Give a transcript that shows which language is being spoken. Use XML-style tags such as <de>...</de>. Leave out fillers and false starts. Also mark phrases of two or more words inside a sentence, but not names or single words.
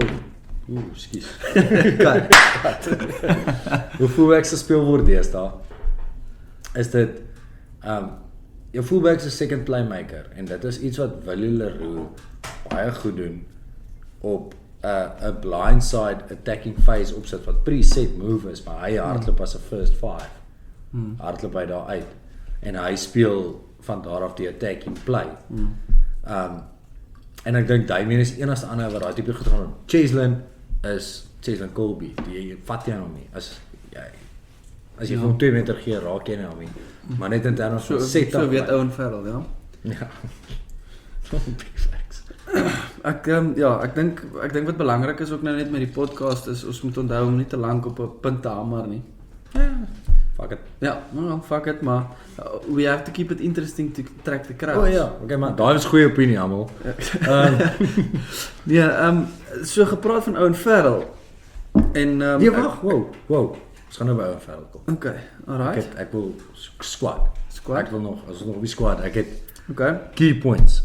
<af>Ekskuus. Kat. Hoe fullback gespeel word deesdae. Is dit jou fullback is 'n</af> <en>second playmaker</en> <af>en dit is iets wat Willie Leroux baie goed doen op 'n</af> <en>blindside attacking phase</en> <af>opsit wat</af> <en>preset move</en> <af>is, maar hy hardloop as 'n</af> <en>first 5.</en> <af>Hardloop hy daar uit en hy speel van daar af die</af> <en>attacking play.</en> <af>En ek dink Damien is die enigste ander wat daai tipe goed gaan doen. Cheslin Colby, die vat jy hom nie. As jy hom 2 meter gee, raak jy nie hom nie. Maar net in terme van set-up. So weet Owen Farrell, ja. Ja. Ek dink wat belangrik is ook nou net met die podcast is ons moet onthou om nie te lank op 'n punt te hamer nie.</af> <en>Fuck it.</en> <af>Ja, nou</af> <en>fuck it, maar we have to keep it interesting to track the crowd.</en> <af>Oh ja, okay, maar daai is goeie opinie almal. So gepraat van Owen Farrell en Nee, wag, wow. Ons gaan nou by Owen Farrell kom.</af> <en>Okay, alright.</en> <af>Ek wil squad. Ek wil nog, as ons nog op die squad, ek het</af> <en>key points.</en>